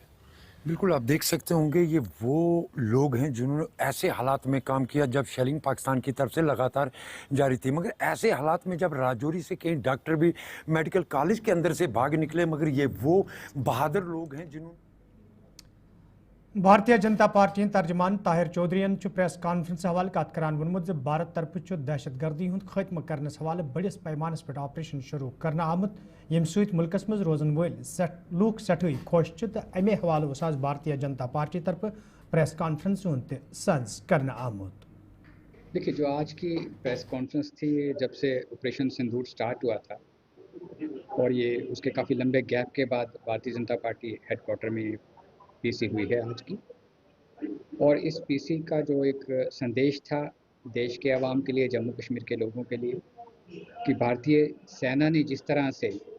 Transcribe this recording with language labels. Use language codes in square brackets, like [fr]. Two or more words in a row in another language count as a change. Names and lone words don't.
[hi] बिल्कुल, आप देख सकते होंगे ये वो लोग हैं जिन्होंने ऐसे हालात में काम किया जब शेलिंग पाकिस्तान की तरफ से लगातार जारी थी, मगर ऐसे हालात में जब राजौरी से कई डॉक्टर भी [en] मेडिकल कॉलेज [hi] के अंदर से भाग निकले, मगर ये वो बहादुर लोग हैं जिन्होंने [ks] بھارتیہ جنتا پارٹی ترجمان طاہر چودھری [en] press conference [ks] حوالے کتھ کران وونمُت زِ بھارت طرف دہشتگردی ہُند ختم کرنے حوالے بڑِس پیمانس پے آپریشن شروع کرنہٕ آمُت، یَم سٟتؠ مُلکس منز روزَن وٲل لُکھ سٹھے خوش تہٕ امہِ حوالے آز بھارتیہ جنتا پارٹی طرف [en] press conference [ks] ہُند سَز کرنہٕ آمُت. [hi] देखिए, जो आज की [en] प्रेस कॉन्फ्रेंस [hi] थी, जब से ऑपरेशन सिंदूर स्टार्ट हुआ था और ये उसके काफ़ी लंबे गैप के बाद भारतीय जनता पार्टी हेडक्वार्टर में पीसी हुई है आज की, और इस पीसी का जो एक संदेश था देश के आवाम के लिए, जम्मू कश्मीर के लोगों के लिए, कि भारतीय सेना ने जिस तरह से